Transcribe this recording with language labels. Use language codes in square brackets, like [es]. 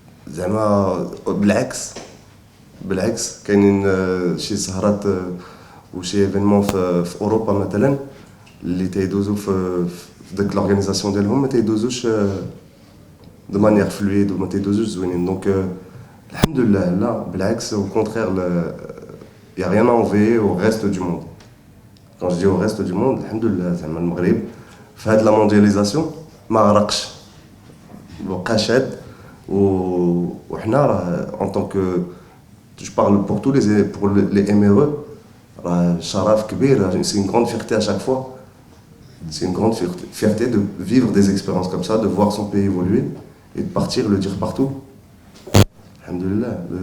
[ar] زعما بالعكس كاينين شي سهرات وشي ايفينمون في اوروبا مثلا اللي تيدوزو في داك لورغانيزاسيون ديالهم ما تيدوزوش دو مانيير فلويد وما تيدوزوش زوينين. دونك الحمد لله لا بالعكس [fr] au contraire il y a rien à envier au reste du monde. Quand je dis au reste du monde [ar] الحمد لله زعما المغرب في هاد لا موندياليزاسيون ما غرقش بقى شاد. وحنا راه [fr] en tant que je parle pour tous les MRE [ar] راه شرف كبير. [fr] C'est une grande fierté à chaque fois C'est une grande fierté de vivre des expériences comme ça, de voir son pays évoluer et de partir le dire partout. Alhamdoulilah.